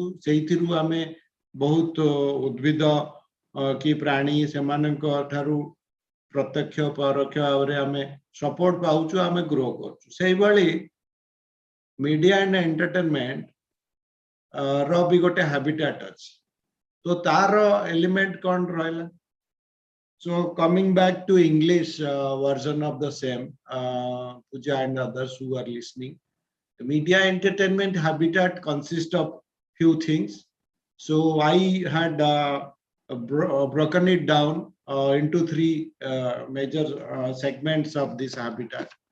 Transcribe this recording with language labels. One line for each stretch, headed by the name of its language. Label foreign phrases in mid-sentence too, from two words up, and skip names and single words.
Odia: ସେଇଥିରୁ ଆମେ ବହୁତ ଉଦ୍ଭିଦ କି ପ୍ରାଣୀ ସେମାନଙ୍କ ଠାରୁ ପ୍ରତ୍ୟକ୍ଷ ପରୋକ୍ଷ ଭାବରେ ଆମେ ସପୋର୍ଟ ପାଉଛୁ, ଆମେ ଗ୍ରୋ କରୁଛୁ। ସେଇଭଳି
English: media and entertainment
Odia: ର ବି ଗୋଟେ ହାବିଟାଟ ଅଛି। So ତାର element କଣ ରହିଲା?
English: So coming back to English version of the same, Pooja and others who are listening, the media entertainment habitat consists of few things. So I had broken it down into three major segments of this habitat.